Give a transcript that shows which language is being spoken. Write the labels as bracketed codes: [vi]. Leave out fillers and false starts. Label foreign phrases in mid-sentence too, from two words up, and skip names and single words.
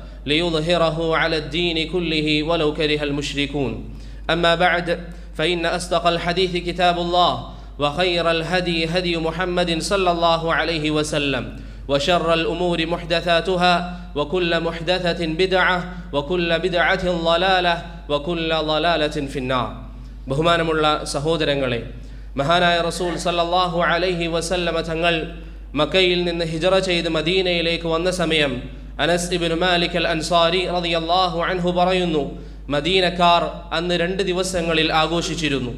[ar] ليظهره على الدين كله ولو كره المشركون أما بعد فإن أصدق الحديث كتاب الله وخير الهدي هدي محمد صلى الله عليه وسلم وشر الأمور محدثاتها وكل محدثة بدعة وكل بدعة ضلالة وكل ضلالة في النار [ml] ബഹുമാനമുള്ള സഹോദരങ്ങളെ, മഹാനായ റസൂൽ [ar] صلى الله عليه وسلم [ml] തങ്ങൾ മക്കയിൽ നിന്ന് ഹിജറ ചെയ്ത് മദീനയിലേക്ക് വന്ന സമയം അനസ് ഇബ്നു മാലിക് അൽ അൻസാരി [ar] رضي الله عنه [ml] പറയുന്നു, മദീനക്കാർ അന്ന് 2 ദിവസങ്ങളിൽ ആഘോഷിച്ചിരുന്നു.